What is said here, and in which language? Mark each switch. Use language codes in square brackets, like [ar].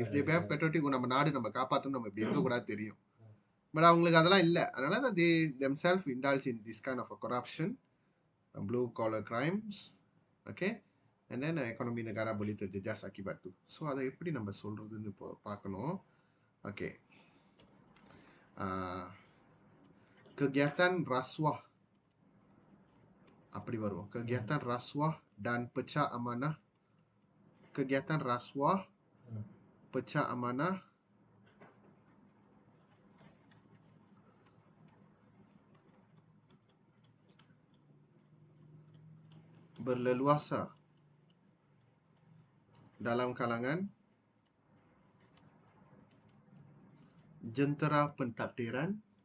[en] If they have patriotic, [ta] நம்ம நாடு நம்ம காப்பாற்றணும், நம்ம இப்படி இருக்கக்கூடாது தெரியும். பட் அவங்களுக்கு அதெல்லாம் இல்லை. அதனால [en] they themselves indulge in this kind of a corruption, blue collar crimes. Okay, and then [ms] economy negara boleh terjejas akibat tu. [ta] So அதை எப்படி நம்ம சொல்றதுன்னு இப்போ பார்க்கணும். [ms] Okay, kegiatan rasuah [ta] அப்படி வரும். [ms] kegiatan rasuah dan pecah amanah. Kegiatan rasuah, pecah amanah, berleluasa dalam kalangan jentera pentadbiran.